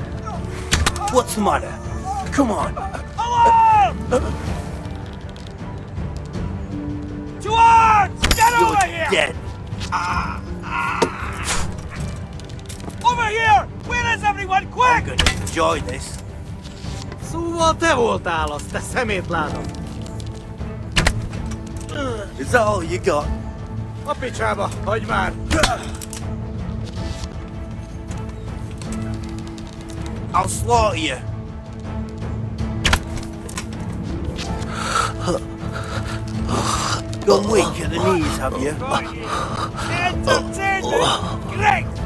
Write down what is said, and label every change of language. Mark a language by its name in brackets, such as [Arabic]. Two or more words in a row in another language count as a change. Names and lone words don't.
[English] What's the matter? Come on. Alarm! To arms! Get You're over here! dead. Over here! Where is everyone? I'm Quick! gonna enjoy this. [Hungarian] Szóval te voltál az, te szemétláda! [English] Is that all you got? [Hungarian] A picsába, hagyd már! [English] I'll slaughter you. Gone weak at the knees, have you? Entertainment! Great!